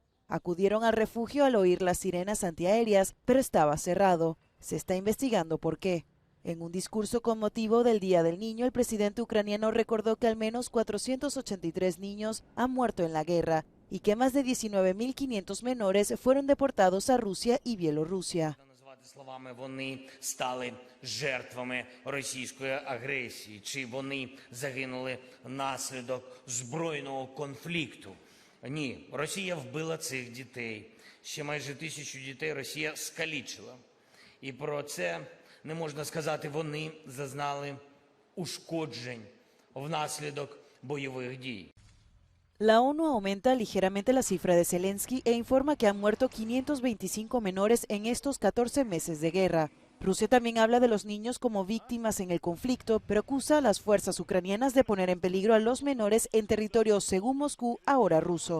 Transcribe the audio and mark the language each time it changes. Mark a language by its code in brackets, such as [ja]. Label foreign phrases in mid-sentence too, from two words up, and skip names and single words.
[es] Acudieron al refugio al oír las sirenas antiaéreas, pero estaba cerrado. Se está investigando por qué. En un discurso con motivo del Día del Niño, el presidente ucraniano recordó que al menos 483 niños han muerto en la guerra y que más de 19.500 menores fueron deportados a Rusia y Bielorrusia. [uk] Словами, вони стали жертвами російської агресії, чи вони загинули внаслідок збройного конфлікту. Ні, Росія вбила цих дітей. Ще майже 1000 дітей Росія скалічила. І про це не можна сказати, вони зазнали ушкоджень внаслідок бойових дій. [es] La ONU aumenta ligeramente la cifra de Zelensky e informa que han muerto 525 menores en estos 14 meses de guerra. Rusia también habla de los niños como víctimas en el conflicto, pero acusa a las fuerzas ucranianas de poner en peligro a los menores en territorio, según Moscú, ahora ruso.